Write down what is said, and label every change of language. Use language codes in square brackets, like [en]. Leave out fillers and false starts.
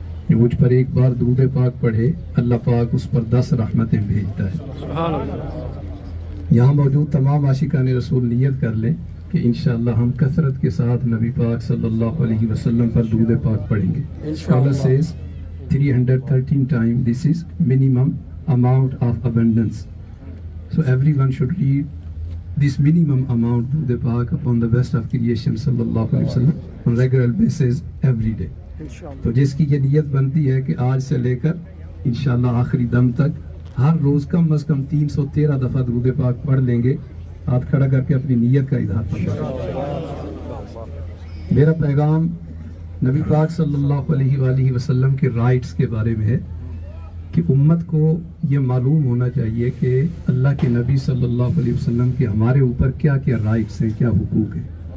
[hi] जो मुझ पर एक बार दुरूद पाक पढ़े अल्लाह पाक उस पर 10 रहमतें भेजता है. सुभान अल्लाह. यहाँ मौजूद तमाम आशिकान रसूल नियत कर लें कि इंशाअल्लाह हम कसरत के साथ नबी पाक सल्लल्लाहु अलैहि वसल्लम पर दुरूद पाक पढ़ेंगे. [en] Scholar says 313 times. This is minimum amount of abundance. So everyone should read this minimum amount durood paak upon the best of creation sallallahu alaihi wasallam on regular basis every day. [hi] तो जिसकी ये नियत बनती है कि आज से लेकर इंशाअल्लाह आखिरी दम तक हर रोज कम अज कम 313 दफा दुरूद पाक पढ़ लेंगे. हाथ खड़ा करके अपनी नियत का इजहार फरमाएं. मेरा पैगाम नबी पाक सल्लल्लाहु अलैहि वसल्लम के राइट्स के बारे में है कि उम्मत को ये मालूम होना चाहिए कि अल्लाह के नबी सल्लल्लाहु अलैहि वसल्लम के हमारे ऊपर क्या क्या राइट्स हैं, क्या हुकूक हैं.